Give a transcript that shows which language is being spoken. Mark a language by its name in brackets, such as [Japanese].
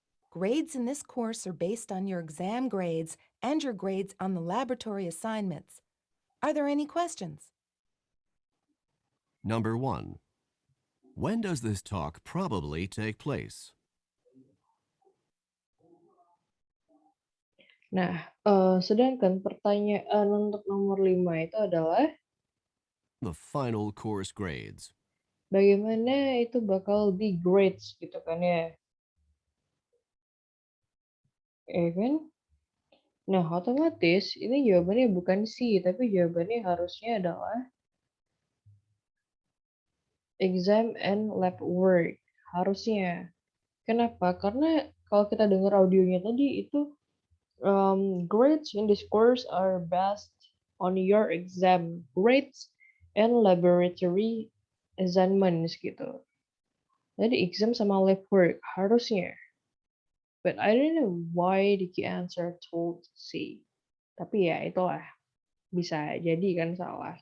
[English] Grades in this course are based on your exam grades and your grades on the laboratory assignments. Are there any questions? Number 1. When does this talk probably take place? [Indonesian] Nah, sedangkan pertanyaan untuk nomor 5 itu adalah [English] The final course grades. [Indonesian] bagaimana itu bakal di grades gitu kan ya. Kan? Nah, otomatis ini jawabannya bukan C, tapi jawabannya harusnya adalah [English] exam and lab work. [Indonesian] Harusnya. Kenapa? Karena kalau kita dengar audionya tadi itu [English] grades in this course are based on your exam grades and laboratory assignments [Indonesian] gitu. Jadi exam sama lab work harusnya. [English] But I don't know why the key answer told C. [Indonesian] Tapi ya itulah bisa jadi kan salah.